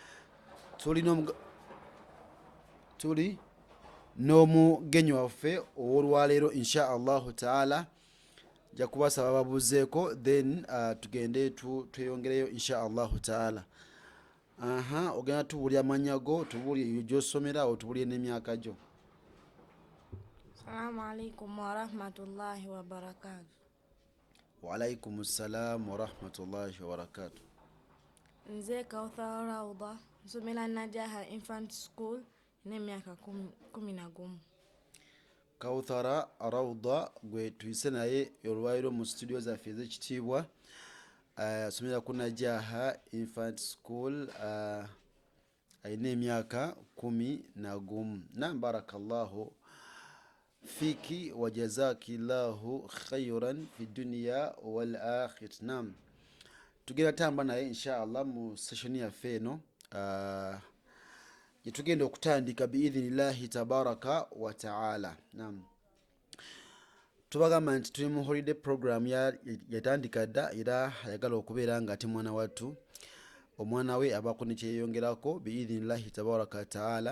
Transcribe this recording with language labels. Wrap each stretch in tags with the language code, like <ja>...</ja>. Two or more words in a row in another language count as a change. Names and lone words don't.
<lg>Tuli n'omugenyi waffe ow'olwaleero</lg> <ar>إن شاء الله تعالى.</ar> <lg>Nja kubasaba babuzeeko then tugende tweyongereyo</lg> <ar>إن شاء الله تعالى.</ar> <lg>Ogenda tubuulya amannya go, tubuulye gy'osomera, otubuulye n'emyaka gyo.</lg> <ar>السلام عليكم ورحمة الله وبركاته. وعليكم السلام ورحمة الله وبركاته.</ar> <lg>Nze Kauthar Rawda, nsomera Najaha Infant School n'emyaka 11. Kauthar Rawda gwe tuyise naye olwaliro mu studio zaffe ez'ekitiibwa, asomera ku Najaha Infant School, alina emyaka 11.</lg> <ar>نعم، بارك الله فيك وجزاك الله خيرا في الدنيا والآخرة.</ar> <lg>Naam, tugenda tamba naye</lg> <ar>إن شاء الله</ar> <lg>mu session yaffe eno gyetugenda okutandika</lg> <ar>بإذن الله تبارك وتعالى.</ar> <lg>Naam, tubagamba nti tuli mu</lg> <en>holiday program</en> <lg>yatandika dda, era ayagala okubeera nga ate mwana wattu, omwana we abaako nekyeyongerako</lg> <ar>بإذن الله تبارك وتعالى.</ar>